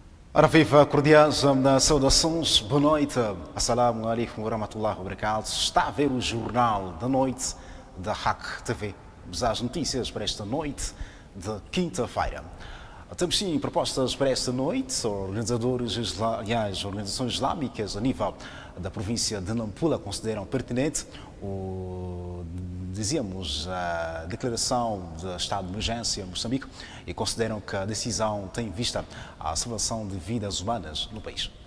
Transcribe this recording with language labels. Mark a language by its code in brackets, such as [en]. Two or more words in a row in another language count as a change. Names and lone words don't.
[pt] Ora viva, cordiais saudações, boa noite, [ar] السلام عليكم ورحمة الله وبركاته. [pt] Está a ver o Jornal da Noite da RAC TV. Vamos às notícias para esta noite de quinta-feira. Temos sim propostas para esta noite. Organizações islâmicas a nível da província de Nampula consideram pertinente dizíamos, a declaração de estado de emergência em Moçambique e consideram que a decisão tem em vista a salvação de vidas humanas no país.